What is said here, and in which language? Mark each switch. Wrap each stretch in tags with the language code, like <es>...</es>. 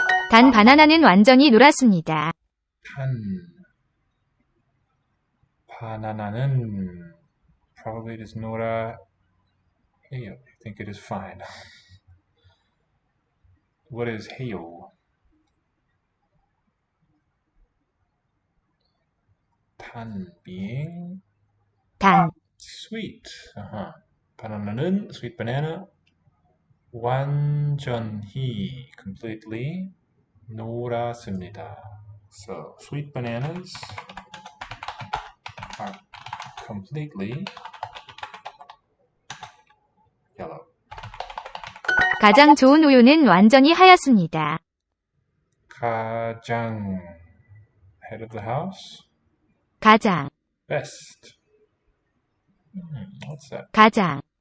<ko>단 바나나는 완전히 노랗습니다.</ko> <en>바나나는 probably it is 노라. Hey, I think it is fine. What is heyo? 단 being</en> <ko>단.</ko> <en>sweet. 바나나는 sweet banana.</en> <ko>완전히 completely 노랗습니다.</ko> <en>So sweet bananas are completely yellow.</en> <ko>가장 좋은 우유는 완전히 하얗습니다.</ko> <en>가장 head of the house.</en> <ko>가장.</ko> <en>Best. What's that?</en> <ko>가장.</ko>